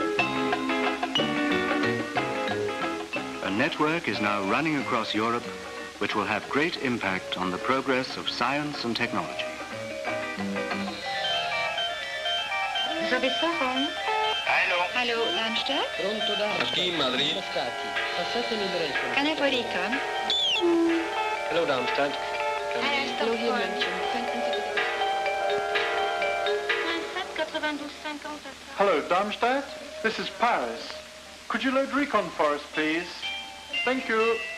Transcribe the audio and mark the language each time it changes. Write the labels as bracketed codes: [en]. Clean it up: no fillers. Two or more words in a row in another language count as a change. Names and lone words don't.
[en] A network is now running across Europe which will have great impact on the progress of science and technology. [fr] Vous avez ça, Ron? [de] Hallo, Darmstadt? [it] Pronto Darmstadt. Madrid. Moscati. Passatemi il resto. [en] Can I have Rika? Hello Darmstadt. Hello, here, München. Hello, Darmstadt. This is Paris. Could you load recon for us, please? Thank you.